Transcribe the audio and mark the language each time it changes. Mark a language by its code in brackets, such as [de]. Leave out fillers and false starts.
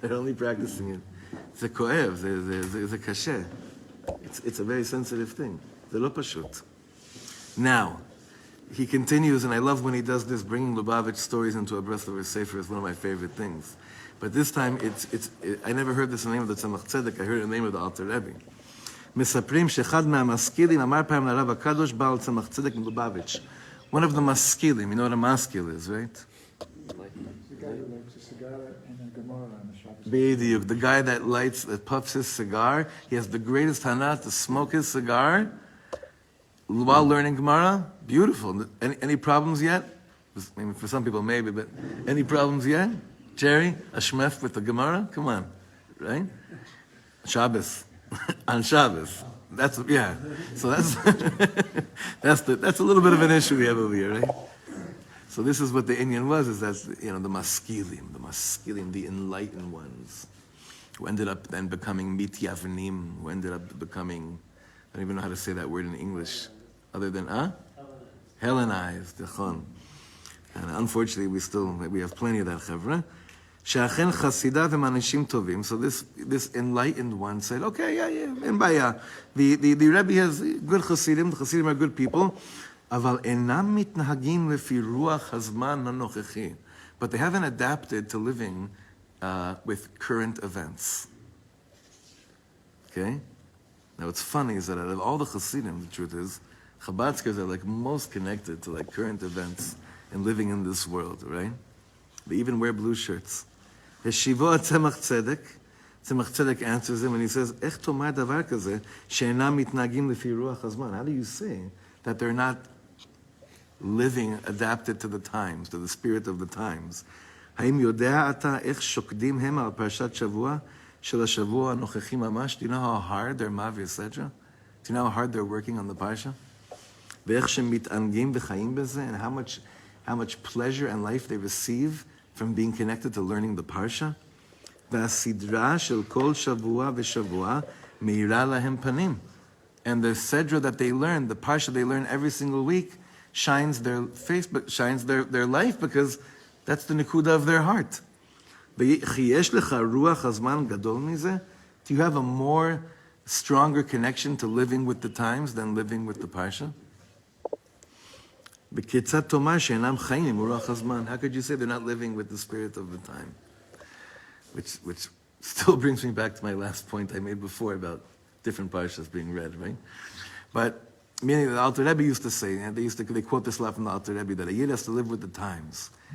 [en] They're only practicing it. It's a koev, it's a kasher. It's a very sensitive thing. The lo pashut. Now, he continues, and I love when he does this, bringing Lubavitch stories into a Breslover Sefer is one of my favorite things. But this time, I never heard this in the name of the Tzemach Tzedek, I heard it in the name of the Alter Rebbe. [he] מספרים שאחד מהמשכילים אמר פעם לרב הקדוש בעל צמח צדק מלובביץ'. [en] One of the maskilim, you know what a maskil is, right? The guy who likes a cigar and a Gemara on the Shabbos. Bediuk, the guy that puffs his cigar, he has the greatest hana to smoke his cigar while learning Gemara. Beautiful. Any problems yet? I mean, for some people maybe, but any problems yet? Jerry, a shmef with the Gemara? Come on, right? Shabbos. On Shabbos. So that's that's a little bit of an issue we have over here, right? So this is what the Inyan was, is that the maskilim, the enlightened ones, who ended up then becoming mityavnim, who ended up becoming, I don't even know how to say that word in English, other than Hellenized, and unfortunately we have plenty of that chevra. [he] שאכן חסידיו הם אנשים טובים. [en] So this enlightened one said, okay, [he] אין בעיה. [en] The Rebbe has good Hasidim, the Hasidim are good people, [he] אבל אינם מתנהגים לפי רוח הזמן הנוכחי. [en] But they haven't adapted to living with current events. Okay? Now what's funny is that out of all the Hasidim, the truth is, Chabadskers are most connected to current events and living in this world, right? They even wear blue shirts. Yeshiva Tzemach Tzedek answers him and he says, [he] איך תאמר דבר כזה שאינם מתנהגים לפי רוח הזמן? [en] How do you say that they're not living adapted to the times, to the spirit of the times? [he] האם יודע אתה איך שוקדים הם על פרשת שבוע של השבוע הנוכחי ממש? [en] Do you know how hard they're mavi sedra? Do you know how hard they're working on the parsha? [he] ואיך שמתענגים וחיים בזה, [en] and how much pleasure and life they receive from being connected to learning the parsha? [he] והסדרה של כל שבוע ושבוע מאירה להם פנים. [en] And the sedra that they learn, the parsha they learn every single week, shines their face, but shines their life, because that's the nekuda of their heart. [he] וכי יש לך רוח הזמן גדול מזה? [en] Do you have a more stronger connection to living with the times than living with the parsha? [he] וכיצד תאמר שאינם חיים עם רוח הזמן? [en] How could you say they're not living with the spirit of the time? Which still brings me back to my last point I made before about different parshas being read, right? But meaning the Alter Rebbe used to say, and they quote this a lot from the Alter Rebbe, that a yid has to live with the times.